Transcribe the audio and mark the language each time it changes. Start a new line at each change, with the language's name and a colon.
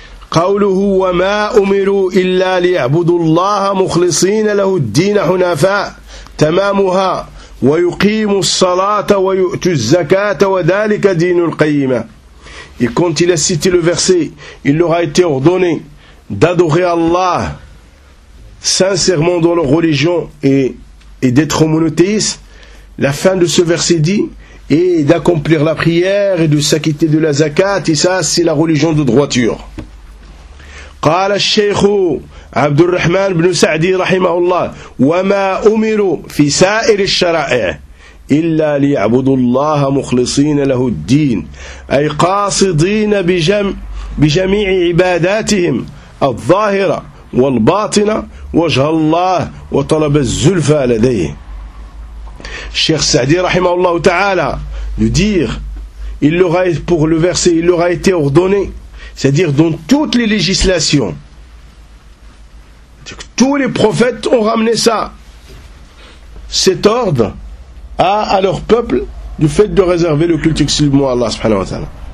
Arabic: قوله وما أمروا إلا ليعبدوا الله مخلصين له الدين حنفاء تمامها ويقيموا الصلاة ويؤتوا الزكاة وذلك دين القيمة.
French: Et quand il a cité le verset, il leur a été ordonné d'adorer Allah sincèrement dans leur religion et d'être monothéiste. La fin de ce verset dit: et d'accomplir la prière et de s'acquitter de la zakat, et ça c'est la religion de droiture.
Arabic: قال الشيخ عبد الرحمن بن سعدي رحمه الله وما أمروا في سائر الشرائع إلا ليعبدوا الله مخلصين له الدين أي قاصدين بجميع عباداتهم الظاهرة والباطنة وجه الله وطلب الزلفى لديه. الشيخ سعدي رحمه الله تعالى يدير
French: il leur a pour le verset il leur a été ordonné, c'est-à-dire dans toutes les législations, tous les prophètes ont ramené ça, cet ordre à leur peuple du fait de réserver le culte exclusivement à Allah subhanahu wa ta'ala.